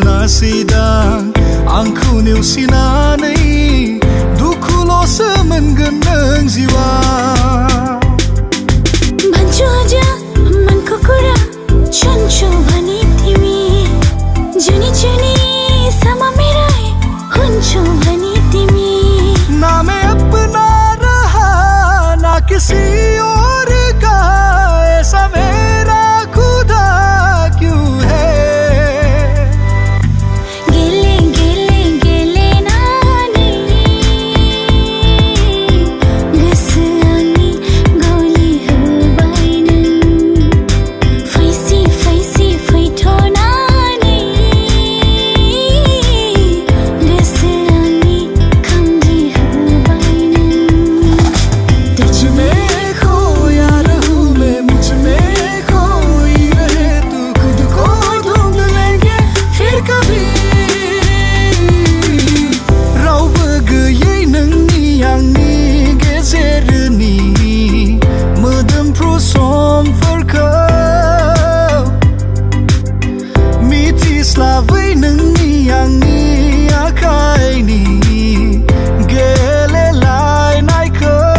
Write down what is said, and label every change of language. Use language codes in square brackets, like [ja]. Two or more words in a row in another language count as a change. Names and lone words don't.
[brx] sidang आंखौ नेवसिनानै दुखुल'सो मोनगोन नों जिउआ [ne] भन्छु अझ मनको कुरा छन्छु भने तिमी जुनी जुनी सम मेरै हुन्छौ भने तिमी [hi] ना मैं अपना रहा ना किसी और का ऐसा मेरा खुदा क्यों है [brx] गेले गेले गेले नानी गसआनी गौली हुबाइनन् फैसी फैसी फैठो नानी गसआनी खम्जी हुबाइनन् [hi] तुझ में खोया रहूं मैं मुझ में खोई रहे तू खुद को ढूंढ लेंगे फिर कभी [brx] रावबो गैयै नोंनि आंनि गेजेरनि मोदोमफ्रु समफोरखौ मिथिस्लाबै नोंनि आंनि आखाइनि गेलेलायनायखौ